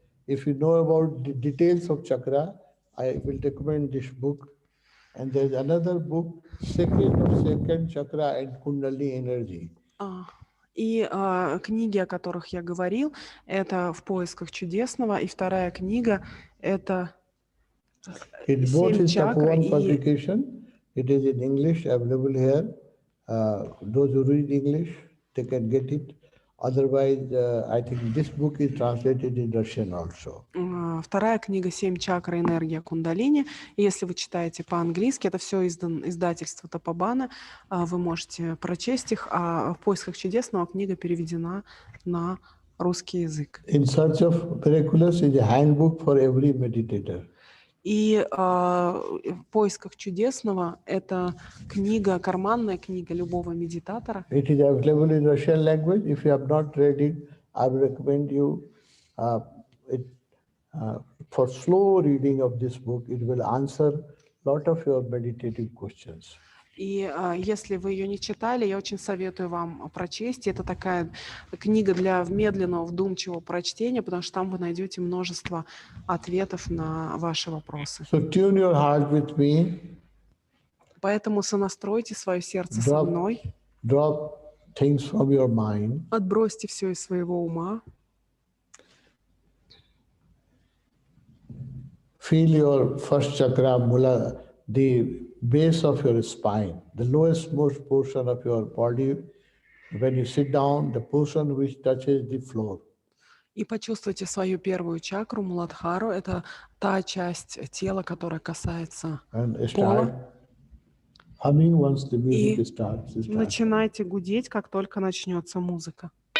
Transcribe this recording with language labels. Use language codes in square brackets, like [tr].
[en] If you know about the details of chakra, I will recommend this book. And there is another book, Second Chakra and Kundalini Energy. [ru] И книги, о которых я говорил, это «В поисках чудесного», и вторая книга — это «Семь чакр». [en] Publication. It is in English, available here. Those who read English, they can get it. Otherwise, I think this book is translated in Russian also. [ru] Вторая книга «Семь чакр. Энергия Кундалини». И если вы читаете по-английски, это все издательство Тапобана, вы можете прочесть их, а «В поисках чудесного» книга переведена на русский язык. [en] In Search of Miraculous is a handbook for every meditator. [ru] И «В поисках чудесного» — это книга, карманная книга любого медитатора. [en] It is available in Russian language. If you have not read it, I would recommend you for slow reading of this book. It will answer a lot of your meditative questions. [ru] И если вы ее не читали, я очень советую вам прочесть. Это такая книга для медленного, вдумчивого прочтения, потому что там вы найдете множество ответов на ваши вопросы. [en] So tune your heart with me. [ru] Поэтому сонастройте свое сердце со мной. [en] Drop things from your mind. [ru] Отбросьте все из своего ума. [en] Feel your first chakra, mula, the base of your spine, the lowest most portion of your body. When you sit down, the portion which touches the floor. [ru] И почувствуйте свою первую чакру, Муладхару. Это та часть тела, которая касается пола. [en] Humming once the music [ru] И [en] starts. [ru] начинайте гудеть, как только начнется музыка.